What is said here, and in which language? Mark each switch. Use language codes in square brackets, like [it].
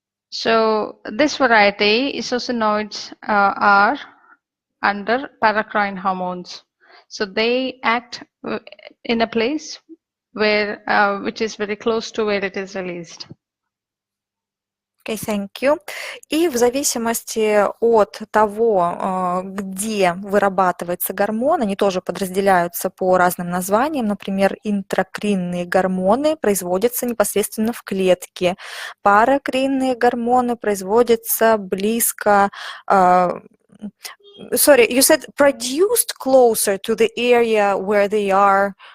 [en] So this variety, isosinoids are under paracrine hormones. So they act in a place where which is very close to where it is released. Okay, thank you. [ru] И в зависимости от того, где вырабатывается гормон, они тоже подразделяются по разным названиям. Например, интракринные гормоны производятся непосредственно в клетке. Паракринные гормоны производятся близко. [en] Sorry, you said produced closer to the area where they are